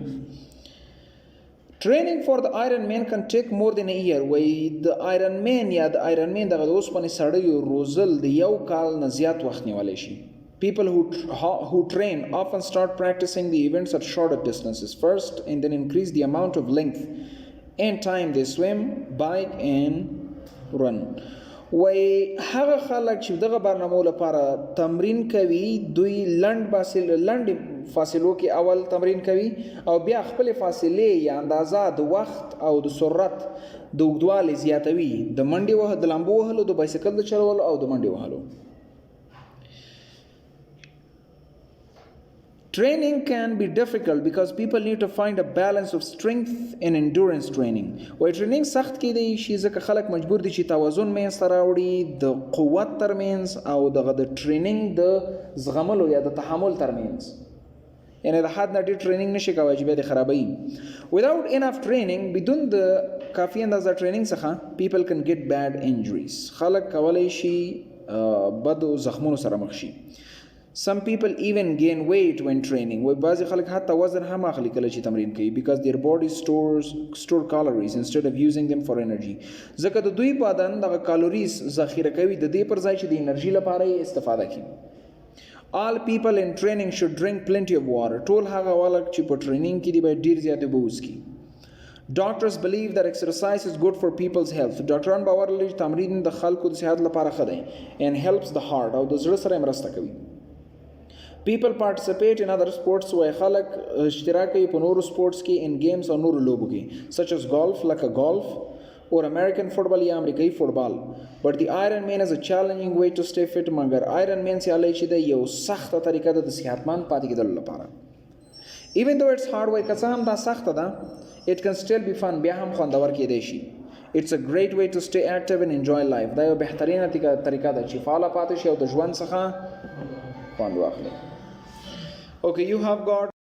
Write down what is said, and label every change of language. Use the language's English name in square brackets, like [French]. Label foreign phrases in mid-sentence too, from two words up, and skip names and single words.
[English] Training for the Ironman can take more than a year. [Pashto] وای د Ironman دغه د اوسپنې سړیو روزل د یو کال نه زیات وخت نیولی شي. [English] People who train often start practicing the events at shorter distances first and then increase the amount of length and time they swim, bike and run. [Pashto] وای هغه خلک چې دغه برنامو لپاره تمرین کوي دوی لنډ فاصلو کې اول تمرین کوي او بیا خپل فاصلې یا اندازه د وخت او د سرعت د اوږدوالي زیاتوي، د منډې وهلو، د لامبو وهلو، د بایسکل د چلولو او د منډې وهلو. [English] Training can be difficult because people need to find a balance of strength and endurance training. [Pashto] وای ټریننګ سخت کېدی شي ځکه خلک مجبور دي چې توازن منځته راوړي د قوت ترمنځ او دغه د ټریننګ د زغملو یا د تحمل ترمنځ. یعنی د حد نه ډېر ټریننګ نشي کولی چې بیا د خرابوي. [English] Without enough training، [Pashto] بدون د کافي اندازه ټریننګ څخه [English] people can get bad injuries. [Pashto] خلک کولی شي بدو زخمونو سره مخ شي. [English] Some people even gain weight when training. [Pashto] وای بعضی خلک حتی وزن هم اخلي کله چې تمرین کوي [English] because their body store calories instead of using them for energy. [Pashto] ځکه د دوی بدن دغه کالوریز ذخیره کوي د دې پر ځای چې د انرژي لپاره یې استفاده کوي. [English] All people in training should drink plenty of water. [Pashto] ټول هغه خلک چې په ټریننګ کې دي باید ډیر زیات اوبه وڅښي. [English] Doctors believe that exercise is good for people's health. [Pashto] ډاکټران باور لري چې تمرین د خلکو د صحت لپاره ښه دی [English] and helps the heart [Pashto] او د زړه سره مرسته کوي. [English] People participate in other sports. [Pashto] وای خلک اشتراک کوي په نورو سپورټس کې [English] in games [Pashto] او نورو لوبو کې [English] such as golf [Pashto] لکه golf [English] or American football [Pashto] یا امریکایي فوټبال. [English] But the Ironman is a challenging way to stay fit. [Pashto] مګر Ironman سیالۍ چې ده یو سخته طریقه ده د صحتمند پاتې کېدلو لپاره. [English] Even though it's hard، [Pashto] وای که څه هم دا سخته ده [English] it can still be fun. [Pashto] بیا هم خوندور کېدی شي. [English] It's a great way to stay active and enjoy life. [Pashto] دا یو بهترینه طریقه ده چې فعاله پاتې شي او د ژوند څخه خوند واخلي. [English] Okay, you have got